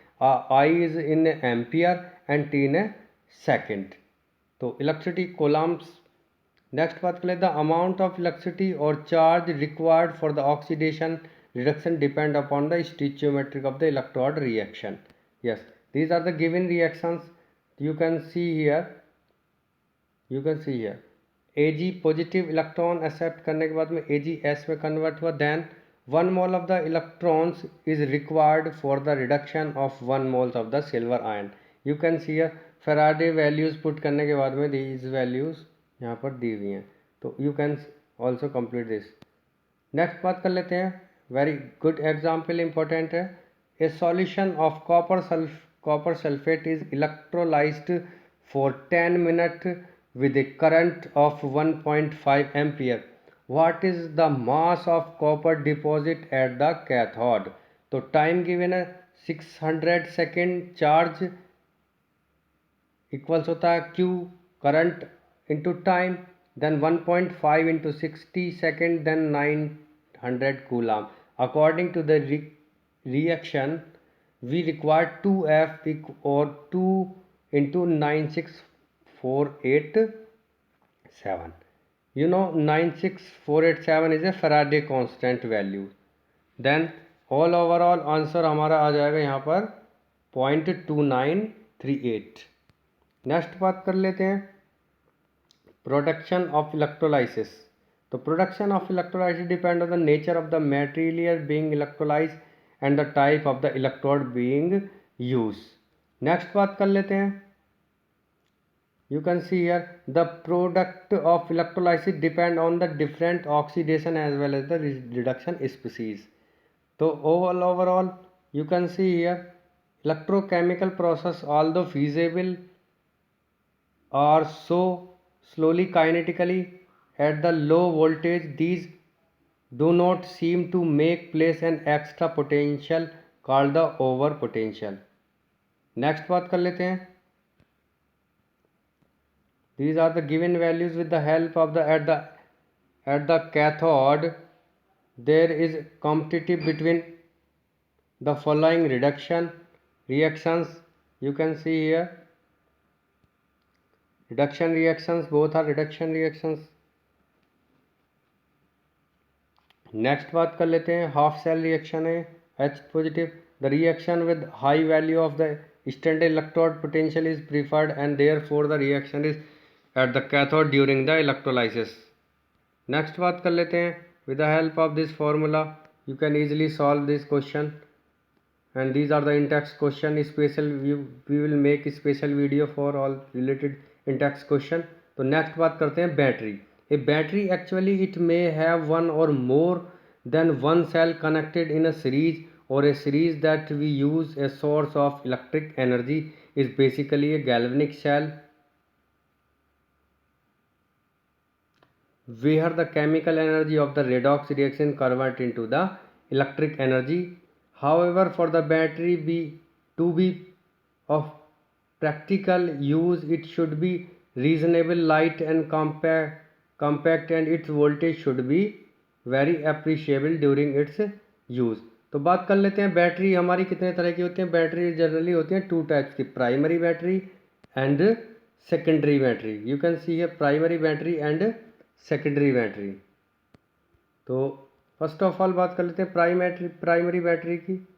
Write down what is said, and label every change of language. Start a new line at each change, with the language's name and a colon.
English: I is in ampere and T in a second.
Hindi: तो electricity coulombs. Next बात कर लेते हैं.
English: The amount of electricity or charge required for the oxidation reduction depend upon the stoichiometry of the electrode reaction. Yes, these are the given reactions. You can see here
Hindi: Ag positive electron accept करने के बाद में Ag S में convert हुआ.
English: Then 1 mole of the electrons is required for the reduction of 1 moles of the silver ion.
Hindi: You can see Faraday values put करने के बाद में दीज वैल्यूज़ यहाँ पर दी हुई हैं.
English: तो you can also complete this.
Hindi: Next बात कर लेते हैं.
English: Very good example important है. A solution of copper sulfate is electrolyzed for 10 minutes with a current of 1.5 ampere. What is the mass of copper deposit at the cathode?
Hindi: तो time given है 600 second, charge equals होता है Q current into time, then 1.5 into 60 second, then 900 coulomb.
English: According to the reaction, we require 2F or 2 into 96487. You know 96487 is a Faraday constant value. Then all overall
Hindi: answer हमारा आ जाएगा यहाँ पर 0.2938. Next बात कर लेते हैं प्रोडक्शन ऑफ इलेक्ट्रोलाइसिस.
English: तो production of electrolysis depend on the nature of the material being electrolyse and the type of the electrode being use.
Hindi: Next बात कर लेते हैं.
English: You can see here the product of electrolysis depend on the different oxidation as well as the reduction species. So overall you can see here electrochemical process, although feasible, are so slowly kinetically at the low voltage, these do not seem to make place an extra potential called the over potential.
Hindi: Next बात कर लेते हैं.
English: These are the given values with the help of the at the cathode there is competitive between the following reactions. You can see here reduction reactions, both are reduction reactions.
Hindi: Next बात कर लेते हैं half cell reaction है H positive.
English: The reaction with high value of the standard electrode potential is preferred and therefore the reaction is at the cathode during the electrolysis.
Hindi: Next बात कर लेते हैं.
English: With the help of this formula you can easily solve this question, and these are the in-text question. Special we will make a special video for all related in-text question.
Hindi: तो next बात करते हैं battery.
English: A battery actually it may have one or more than one cell connected in a series, or a series that we use a source of electric energy is basically a galvanic cell where the chemical energy of the redox reaction convert into the electric energy. However, for the battery to be of practical use, it should be reasonable light and compact, and its voltage should be very appreciable during its use.
Hindi: तो बात कर लेते हैं battery हमारी कितने तरह की होती हैं. बैटरी जनरली होती हैं टू टाइप्स की,
English: Primary battery and secondary battery. You can see है primary battery and secondary battery.
Hindi: तो फर्स्ट ऑफ ऑल बात कर लेते हैं प्राइमरी बैटरी की.